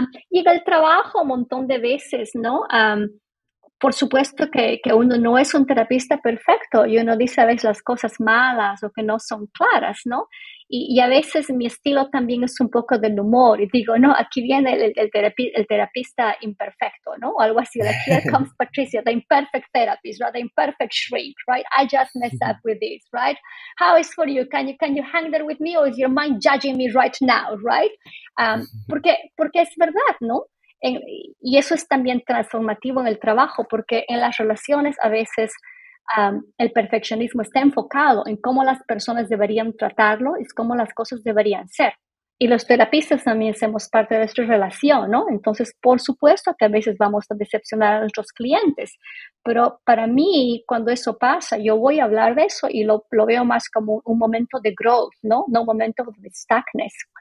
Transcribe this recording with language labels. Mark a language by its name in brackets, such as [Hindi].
[Spanish] Llega el trabajo un montón de veces, ¿no? Por supuesto que uno no es un terapista perfecto y uno dice a veces las cosas malas o que no son claras, ¿no? Y a veces mi estilo también es un poco del humor y digo, no, aquí viene el terapista imperfecto, ¿no? O algo así, [English] like, here comes Patricia, the imperfect therapist, right? The imperfect shrink, right? I just messed up with this, right? How is for you? Can you hang there with me or is your mind judging me right now, right? [Spanish] Porque es verdad, ¿no? Y eso es también transformativo en el trabajo, porque en las relaciones a veces el perfeccionismo está enfocado en cómo las personas deberían tratarlo y cómo las cosas deberían ser. Y los terapistas también somos parte de nuestra relación, ¿no? Entonces, por supuesto que a veces vamos a decepcionar a nuestros clientes, pero para mí, cuando eso pasa, yo voy a hablar de eso y lo veo más como un momento de growth, ¿no? No un momento de stagness.